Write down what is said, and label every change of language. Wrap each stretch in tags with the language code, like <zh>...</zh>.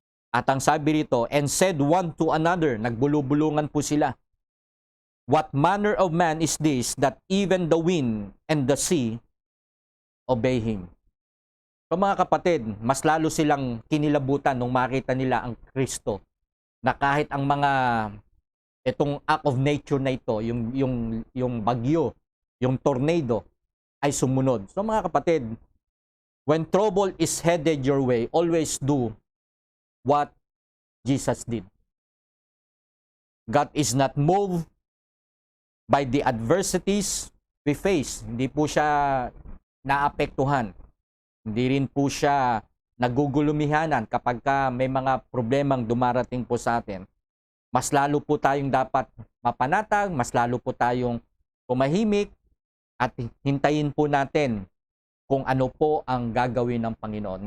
<tl>At ang sabi rito,</tl> <en>and said one to another,</en> <tl>nagbulubulungan po sila,</tl> <en>what manner of man is this that even the wind and the sea obey him?</en> <tl>So mga kapatid, mas lalo silang kinilabutan nung makita nila ang Kristo, na kahit ang itong</tl> <en>act of nature</en> <tl>na ito, yung bagyo, yung tornado, ay sumunod.</tl> <en>So</en> <tl>mga kapatid,</tl> <en>when trouble is headed your way, always do what Jesus did. God is not moved by the adversities we face.</en> <tl>Hindi po siya naapektuhan. Hindi rin po siya nagugulumihanan kapag may mga problemang dumarating po sa atin. Mas lalo po tayong dapat mapanatag, mas lalo po tayong pumahimik at hintayin po natin kung ano po ang gagawin ng Panginoon.</tl>